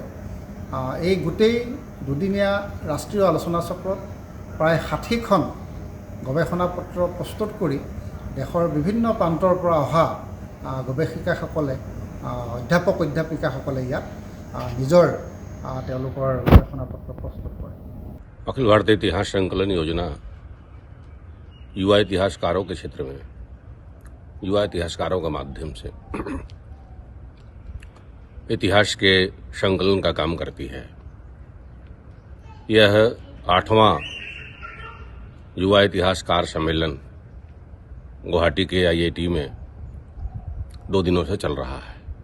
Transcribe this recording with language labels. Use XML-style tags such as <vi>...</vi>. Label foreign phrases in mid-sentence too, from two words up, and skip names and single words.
<as>এই গোটেই দুদিনীয়া ৰাষ্ট্ৰীয় আলোচনা চক্ৰত প্ৰায় 60খন গৱেষণা পত্ৰ প্ৰস্তুত কৰি দেশৰ বিভিন্ন প্ৰান্তৰ পৰা অহা গৱেষিকাসকলে, অধ্যাপক অধ্যাপিকাসকলে ইয়াত নিজৰ তেওঁলোকৰ গৱেষণা পত্ৰ প্ৰস্তুত কৰে।</as> <hi>अखिल भारतीय इतिहास संकलन योजना युवा इतिहासकारों के क्षेत्र में युवा इतिहासकारों के माध्यम से इतिहास के संकलन का काम करती है। यह 8वां युवा इतिहासकार सम्मेलन गुवाहाटी के IIT में 2 दिनों से चल रहा है।</hi>